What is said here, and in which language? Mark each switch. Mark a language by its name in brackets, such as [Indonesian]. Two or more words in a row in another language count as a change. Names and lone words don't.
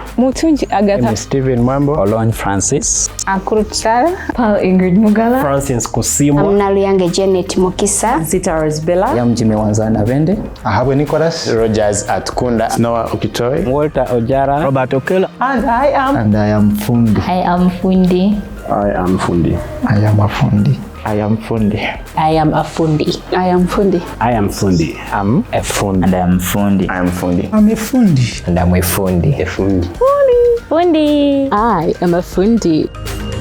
[English] Mutunji Agatha. Stephen Mambo. Olon Francis. Akurut Sarah. Paul Ingrid Mugala. Francis Kusimo. Amnaluyange Janet Mukisa. Zita Rosbella. Yamjime Wanzana Vende. Ahabwe Nicholas. Rogers Atkunda. Noah Okitoy. Walter Ojara. Robert Okelo. And I am Fundi. I am Fundi. I am Fundi. I am a Fundi. I am Fundi. I am a Fundi. I am Fundi. I am Fundi. I'm a Fundi. And I am Fundi. I am Fundi. I'm a Fundi. And I'm a Fundi. A Fundi. Fundi. I am a Fundi.